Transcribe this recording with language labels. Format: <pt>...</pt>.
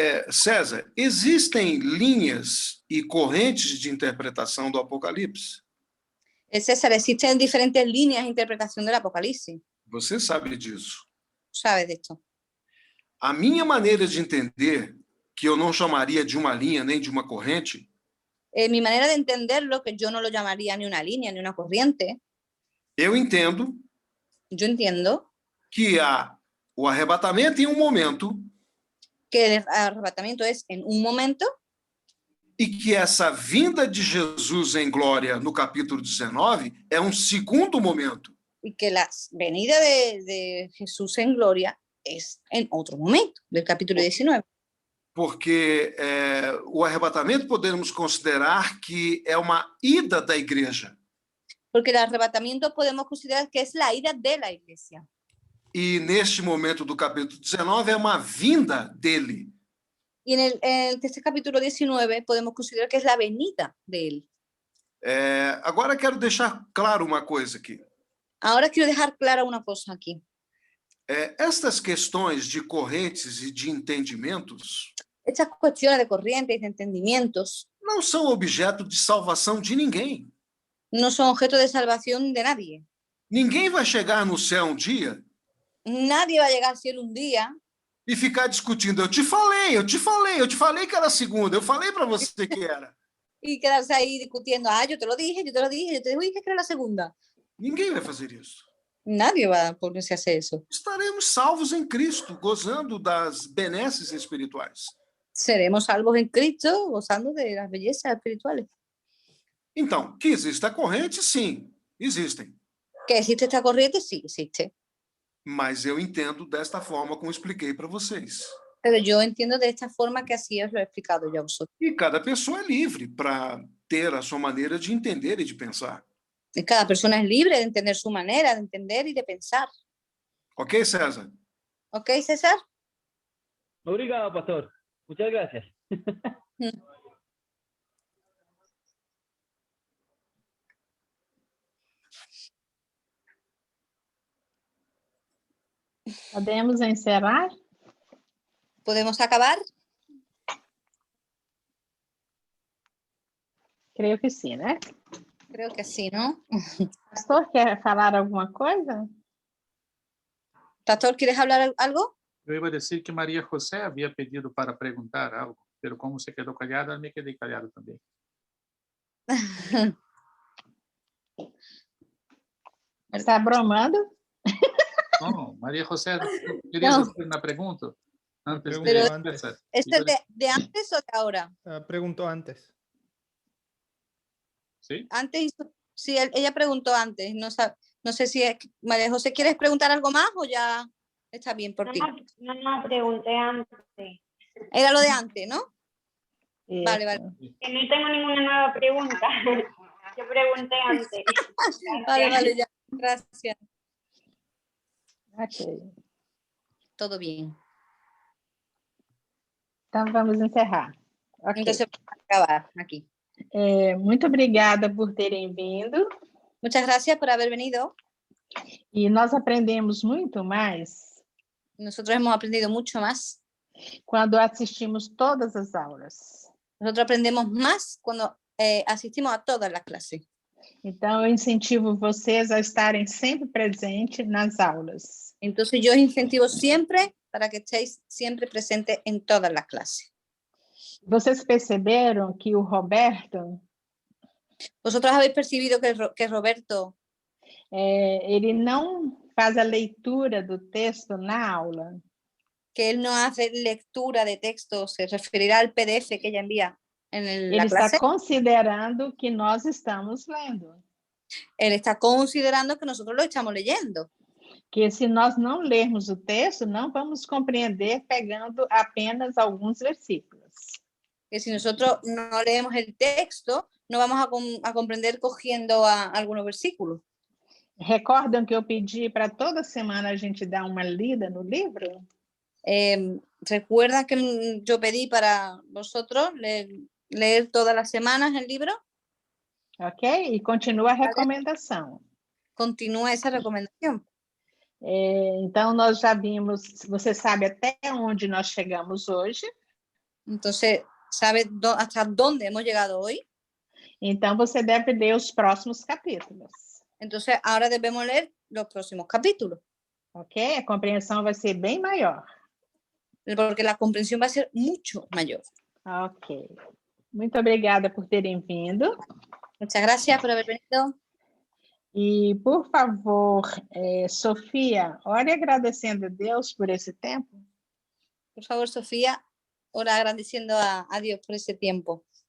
<pt>César, existem linhas e correntes de interpretação do Apocalipse?</pt> <es>César, existen diferentes líneas de interpretación del Apocalipsis.</es> <pt>Você sabe disso.</pt> <es>¿Sabes de esto?</es> <pt>A minha maneira de entender, que eu não chamaria de uma linha nem de uma corrente,</pt> <es>Mi manera de entenderlo, que yo no lo llamaría ni una línea ni una corriente,</es> <pt>eu entendo</pt> <es>yo entiendo</es> <pt>que há o arrebatamento em um momento</pt> <es>que el arrebatamiento es en un momento</es> <pt>e que essa vinda de Jesus em glória no capítulo 19 é um segundo momento.</pt> <es>y que la venida de Jesús en gloria es en otro momento, del capítulo 19.</es> <pt>Porque o arrebatamento podemos considerar que é uma ida da igreja.</pt> <es>Porque el arrebatamiento podemos considerar que es la ida de la iglesia.</es> <pt>E neste momento do capítulo 19 é uma vinda dele.</pt> <es>Y en este capítulo 19 podemos considerar que es la venida de él.</es> <pt>Agora quero deixar claro uma coisa aqui.</pt> <es>Ahora quiero dejar clara una cosa aquí.</es> <pt>Estas questões de correntes e de entendimentos</pt> <es>Estas cuestiones de corrientes y de entendimientos</es> <pt>não são objeto de salvação de ninguém.</pt> <es>no son objeto de salvación de nadie.</es> <pt>Ninguém vai chegar no céu um dia</pt> <es>Nadie va a llegar al cielo un día</es> <pt>e ficar discutindo. Eu te falei que era a segunda, eu falei para você que era.</pt> <es>y quedarse ahí discutiendo. Yo te lo dije, yo te dije que era la segunda.</es> <pt>Ninguém vai fazer isso.</pt> <es>Nadie va a ponerse a hacer eso.</es> <pt>Estaremos salvos em Cristo, gozando das benesses espirituais.</pt> <es>Seremos salvos en Cristo, gozando de las bellezas espirituales.</es> <pt>Então, que existe a corrente, sim, existem.</pt> <es>Que existe esta corriente, sí existe.</es> <pt>Mas eu entendo desta forma como expliquei para vocês.</pt> <es>Pero yo entiendo de esta forma que así os lo he explicado ya a vosotros.</es> <pt>E cada pessoa é livre para ter a sua maneira de entender e de pensar.</pt> <es>Y cada persona es libre de entender su manera de entender y de pensar.</es> <pt>Ok, César?</pt> <es>¿Ok, César?</es> <pt>Obrigado, pastor.</pt> <es>Muchas gracias.</es> <pt>Podemos encerrar?</pt> <es>¿Podemos acabar?</es> <pt>Creio que sim, né?</pt> <es>Creo que sí, ¿no?</es> <pt>Pastor, quer falar alguma coisa?</pt> <es>Pastor, ¿quieres hablar algo?</es> <pt>Eu ia dizer que Maria José havia pedido para perguntar algo, pero como você quedou calhada, eu me quedei calhado também.</pt> <es>Está bromando?</es> <pt>Não, Maria José, queria fazer uma pergunta? Antes de</pt> <es>Pero-</es> <pt>começar.</pt> <es>¿Este es de antes o de ahora? Preguntó antes. ¿Sí? Antes, sí, ella preguntó antes. No sé si María José, ¿quieres preguntar algo más o ya está bien por ti? No, pregunté antes. Era lo de antes, ¿no? Vale, vale. Que no tengo ninguna nueva pregunta. Yo pregunté antes. Vale, vale, ya. Gracias. Ok. Todo bien.</es> <pt>Então vamos encerrar. Ok.</pt> <es>Entonces, vamos a acabar aquí.</es> <pt>Muito obrigada por terem vindo.</pt> <es>Muchas gracias por haber venido.</es> <pt>E nós aprendemos muito mais</pt> <es>Nosotros hemos aprendido mucho más.</es> <pt>quando assistimos todas as aulas.</pt> <es>Nosotros aprendemos más cuando asistimos a todas las clases.</es> <pt>Então, eu incentivo vocês a estarem sempre presentes nas aulas.</pt> <es>Entonces, yo os incentivo siempre para que estéis siempre presentes en todas las clases.</es> <pt>Vocês perceberam que o Roberto,</pt> <es>Vosotros habéis percibido que Roberto</es> <pt>ele não faz a leitura do texto na aula,</pt> <es>que él no hace lectura de texto, se referirá al PDF que ella envía. en la</es> <pt>Ele está</pt> <es>clase.</es> <pt>considerando que nós estamos lendo.</pt> <es>Él está considerando que nosotros lo estamos leyendo.</es> <pt>Que se nós não lermos o texto, não vamos compreender pegando apenas alguns versículos.</pt> <es>Que si nosotros no leemos el texto, no vamos a comprender cogiendo algunos versículos.</es> <pt>Recordam que eu pedi para toda semana a gente dar uma lida no livro?</pt> <es>¿Recuerdan que yo pedí para vosotros leer todas las semanas el libro? Ok?</es> <pt>E continua a recomendação.</pt> <es>Continúa esa recomendación.</es> <pt>Então, nós já vimos, você sabe até onde nós chegamos hoje.</pt> <es>Entonces, ¿sabe hasta dónde hemos llegado hoy?</es> <pt>Então, você deve ler os próximos capítulos.</pt> <es>Entonces, ahora debemos leer los próximos capítulos. Ok?</es> <pt>A compreensão vai ser bem maior.</pt> <es>Porque la comprensión va a ser mucho mayor.</es> <pt>Ok. Muito obrigada por terem vindo.</pt> <es>Muchas gracias por haber venido.</es> <pt>E, por favor, Sofia, ore agradecendo a Deus por esse tempo.</pt> <es>Por favor, Sofía, ora agradeciendo a Dios por ese tiempo.</es>